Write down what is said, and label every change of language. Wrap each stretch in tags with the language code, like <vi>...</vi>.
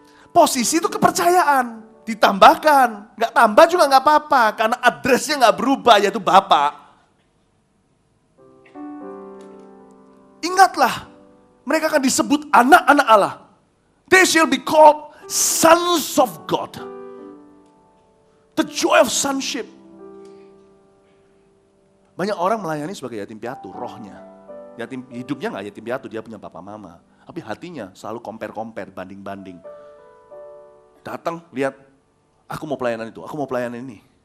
<id>Posisi itu kepercayaan. Ditambahkan, nggak tambah juga nggak apa-apa. Karena addressnya nggak berubah, yaitu Bapa. Ingatlah, mereka akan disebut anak-anak Allah.</id> <en>They shall be called sons of God. The joy of sonship.</en> <id>Banyak orang melayani sebagai yatim piatu, rohnya. Yatim, hidupnya nggak yatim piatu, dia punya papa mama. Tapi hatinya selalu compare-compare, banding-banding. Datang, lihat, aku mau pelayanan itu, aku mau pelayanan ini.</id>